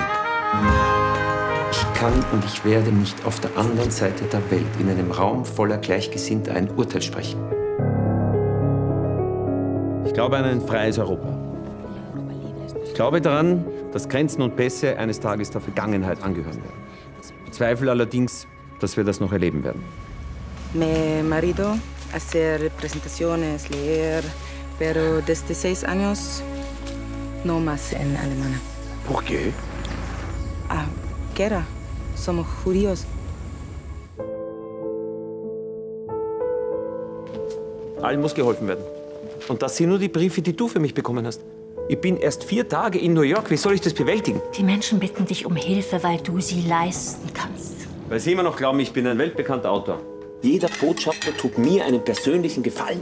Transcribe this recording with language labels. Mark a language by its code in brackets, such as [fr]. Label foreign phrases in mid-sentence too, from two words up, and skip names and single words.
[de] Ich kann und ich werde nicht auf der anderen Seite der Welt in einem Raum voller Gleichgesinnter ein Urteil sprechen. Ich glaube an ein freies Europa. Ich glaube daran, dass Grenzen und Pässe eines Tages der Vergangenheit angehören werden. Ich bezweifle allerdings, dass wir das noch erleben werden. [es] Mi marido hace representaciones, leer, pero desde 6 años no más en alemán. ¿Por qué? Ah, guerra. Somos judíos. [de] Allen muss geholfen werden. Und das sind nur die Briefe, die du für mich bekommen hast. Ich bin erst 4 Tage in New York. Wie soll ich das bewältigen? Die Menschen bitten dich um Hilfe, weil du sie leisten kannst. Weil sie immer noch glauben, ich bin ein weltbekannter Autor. Jeder Botschafter tut mir einen persönlichen Gefallen.